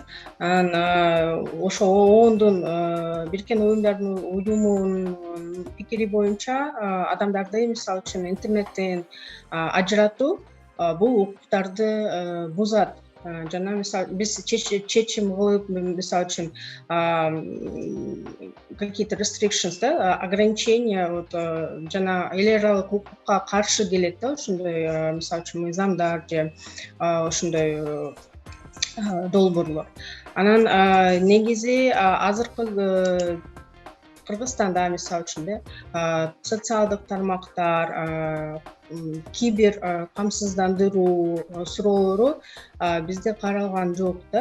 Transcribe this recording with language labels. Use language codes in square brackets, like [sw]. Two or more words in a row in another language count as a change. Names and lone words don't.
[ky] Анан ошо оондун Бириккен Уюмдардын уюмунун пикири боюнча адамдарды мисалы үчүн интернеттен ажыратуу бул укуктарды бузат. Жана мисалы биз чечим кылып, мисалы үчүн какие-то restrictions да, ограничения жана эл аралык укукка каршы келет да, ошондой мисалы үчүн мыйзамдар же ошондой долбоорлор. Анан негизи азыркы Кыргызстанда мисалы үчүн социалдык тармактар, кибер камсыздандыруу суроолору бизде каралган жок да.